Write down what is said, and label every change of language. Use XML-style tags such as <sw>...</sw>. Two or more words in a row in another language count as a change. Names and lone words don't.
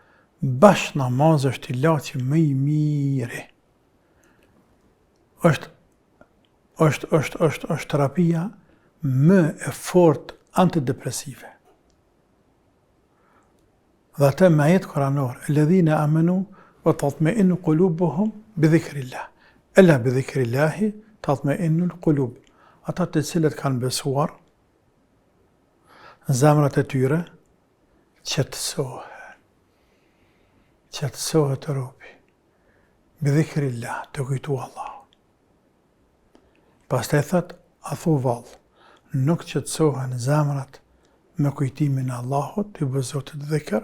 <sq>Bash namazë është ilaçi më i miri. është terapia më e fortë antidepresive. Dhe atë me ajet kuranor,</sq> <ar>الذين آمنوا وتطمئن قلوبهم بذكر الله. إلا بذكر الله تطمئن القلوب.</ar> <sq>Ata të cilët kanë besuar, zemrat e tyre qetësohen. Qetësohet robi.</sq> <ar>بذكر الله,</ar> <sq>të kujtu Allah. Pastaj thot, a thu vallë, nuk qetësohen zemrat me kujtimin e Allahut, i bë Zotit dhikr.</sq>